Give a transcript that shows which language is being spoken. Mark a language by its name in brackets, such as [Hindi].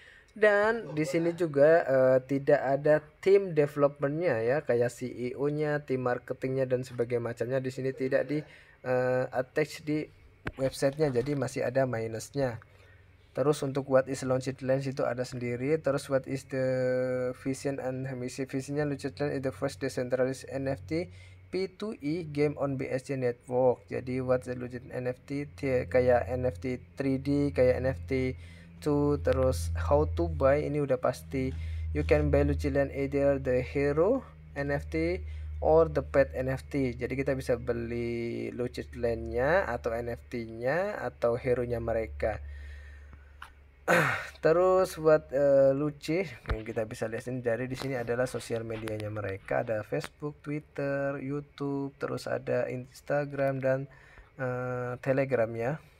[Indonesian] Dan di sini juga tidak ada tim developmentnya ya, kayak CEO-nya, tim marketingnya dan sebagainya macamnya di sini tidak di attach di websitenya, jadi masih ada minusnya. Terus untuk [English] what is [Indonesian] Lucid Lens itu ada sendiri. [English] Terus what is the vision and [Indonesian] misi, visinya [English] Lucid Lens is the first decentralized NFT P2E game on BSC network. [Indonesian] Jadi [English] what is [Indonesian] Lucid NFT kayak NFT 3D, kayak NFT 2. [English] Terus how to buy [Indonesian] ini udah pasti. [English] You can buy Lucid Lens either the hero NFT or the pet NFT. [Indonesian] Jadi kita bisa beli Lucid Lens-nya atau NFT-nya atau hero-nya mereka. Terus buat Luci yang kita bisa lihat dari di sini adalah sosial medianya mereka, ada Facebook, Twitter, YouTube, terus ada Instagram dan Telegram ya.